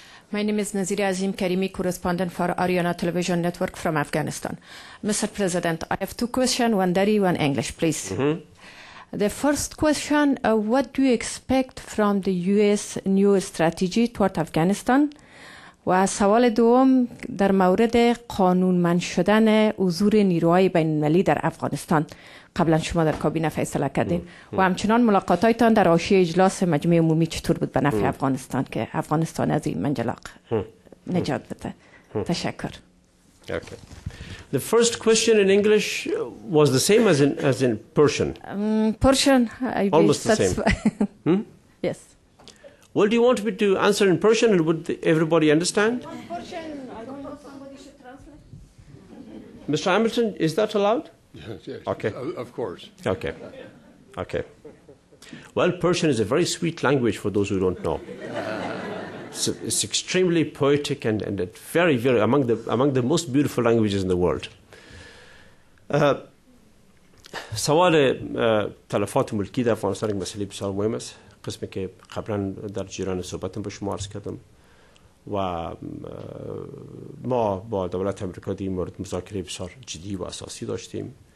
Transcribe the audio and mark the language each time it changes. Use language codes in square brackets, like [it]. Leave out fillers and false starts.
[en] My name is Nazira Azim Karimi, correspondent for Ariana Television Network from Afghanistan. Mr. President, I have two questions, one Dari, one English, please. Mm-hmm. The first question, what do you expect from the U.S. new strategy toward Afghanistan? [fa] و سوال دوم در مورد قانونمند شدن حضور نیروهای بین‌المللی در افغانستان. قبلا شما در کابینه فیصله کردین و همچنان ملاقاتایتان در حاشیه اجلاس مجمع عمومی چطور بود به نفع افغانستان که افغانستان از این منجلق نجات بده. تشکر. [en] Okay. The first question in English was the same as in Persian. Persian, Almost the same. Yes. Well, do you want me to answer in Persian, and would everybody understand? Persian, I don't know, somebody should translate. Mr. Hamilton, is that allowed? Yes, Okay. Of course. Okay. Okay. Well, Persian is a very sweet language for those who don't know. It's extremely poetic and very, very among the most beautiful languages in the world. [fa] سوال تلفات ملکی در افغانستان یک مسئله بسیار مهم است. قسمی که قبلا در جریان صحبتم به شما عرض کردم و ما با دولت امریکا در این مورد مذاکره بسیار جدی و اساسی داشتیم.